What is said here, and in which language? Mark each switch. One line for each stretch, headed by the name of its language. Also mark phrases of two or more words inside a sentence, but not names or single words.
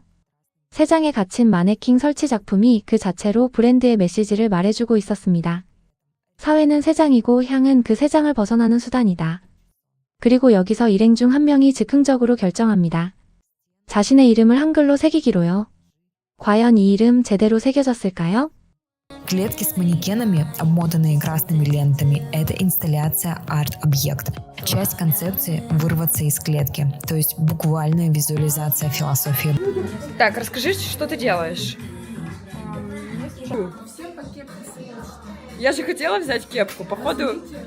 Korean: 세 장에 갇힌 마네킹 설치 작품이 그 자체로 브랜드의 메시지를 말해주고 있었습니다. 사회는 세 장이고 향은 그 세 장을 벗어나는 수단이다. 그리고 여기서 일행 중 한 명이 즉흥적으로 결정합니다. 자신의 이름을 한글로 새기기로요. 과연 이 이름 제대로 새겨졌을까요?
Russian: Клетки с манекенами, обмотанные красными лентами, это инсталляция арт-объект. Часть концепции – вырваться из клетки, то есть буквальная визуализация философии. Так, расскажи, что ты делаешь? Я же хотела взять кепку, походу...